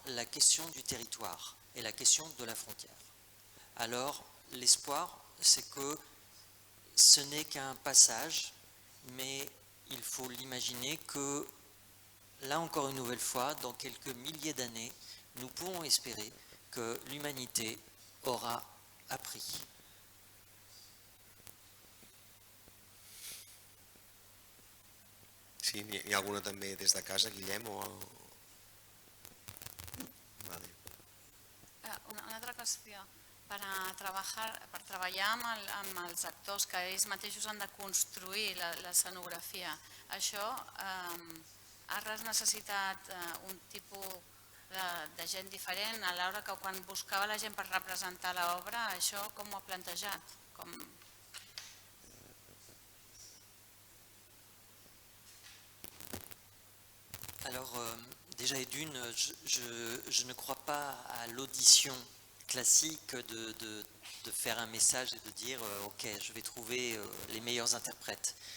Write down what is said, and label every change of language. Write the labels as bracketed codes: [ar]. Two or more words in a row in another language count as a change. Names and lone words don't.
[fr] La question du territoire et la question de la frontière. Alors, l'espoir, c'est que ce n'est qu'un passage, mais il faut l'imaginer que, là encore une nouvelle fois, dans quelques milliers d'années, nous pouvons espérer que l'humanité aura appris. [ca] Sí, n'hi ha alguna també des de casa, Guillem? O... Vale. Una altra qüestió. Per treballar amb els actors que ells mateixos han de construir l'escenografia, això has necessitat un tipus de gent diferent a l'hora que quan buscava la gent per representar l'obra, això com ho ha plantejat? [fr] Alors, déjà et d'une, je ne crois pas à l'audition classique de faire un message et de dire ok, je vais trouver les meilleurs interprètes.